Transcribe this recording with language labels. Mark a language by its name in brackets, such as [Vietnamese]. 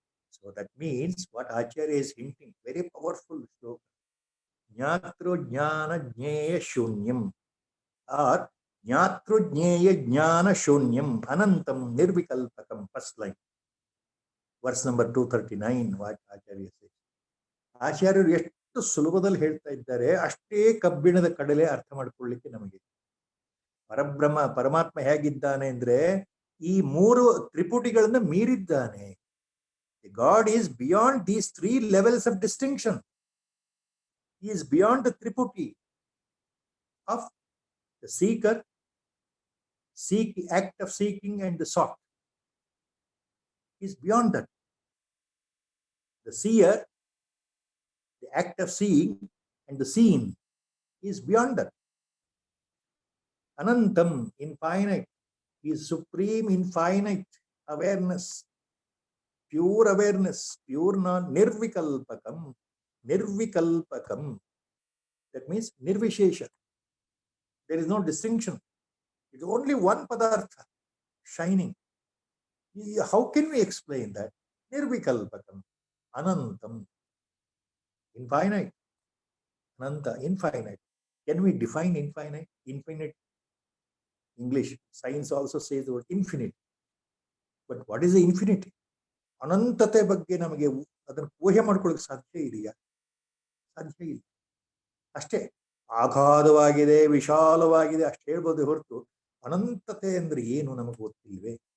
[English] So that means what Acharya is hinting, very powerful sloka. [Sanskrit] Jnatra Jnana Jnaya Shunyam, or Jnatra Jnaya Jnana Shunyam Anantam Nirvikalpakam, [English] first line. Verse number 239, what Acharya says. [Kannada] Acharya ಎಷ್ಟು ಸುಲಭದಲ್ಲಿ ಹೇಳ್ತಾ ಇದ್ದಾರೆ, ಅಷ್ಟೇ ಕಬ್ಬಿಣದ ಕಡಲೆ ಅರ್ಥ ಮಾಡ್ಕೊಳ್ಳಿಕ್ಕೆ ನಮಗೆ. ಪರಮಾತ್ಮ ಹೇಗಿದ್ದಾನೆ ಅಂದ್ರೆ ಈ ಮೂರು ತ್ರಿಪುಟಿಗಳನ್ನ ಮೀರಿದ್ದಾನೆ. [English] God is beyond these three levels of distinction. He is beyond the triputi of the seeker, act of seeking and the sought. He is beyond that. The seer, the act of seeing and the seen is beyond that. Anantam, infinite. He is supreme, infinite awareness, pure awareness, pure non-nirvikalpakam. Nirvikalpakam. That means nirvishesha. There is no distinction. It is only one padartha, shining. How can we explain that? Nirvikalpakam. Anantam. Infinite. Ananta, infinite. Can we define infinite? Infinite. English, science also says the word infinite. But what is the infinity? [Kannada] ಅನಂತತೆ ಬಗ್ಗೆ ನಮಗೆ ಅದನ್ನು ಊಹೆ ಮಾಡ್ಕೊಳ್ಳೋಕೆ ಸಾಧ್ಯ ಇದೆಯಾ? ಸಾಧ್ಯ ಇಲ್ಲ. ಅಷ್ಟೇ ಆಘಾತವಾಗಿದೆ, ವಿಶಾಲವಾಗಿದೆ ಅಷ್ಟೇ ಹೇಳ್ಬೋದು ಹೊರತು ಅನಂತತೆ ಅಂದ್ರೆ ಏನು ನಮಗೆ ಗೊತ್ತಿಲ್ವೇ?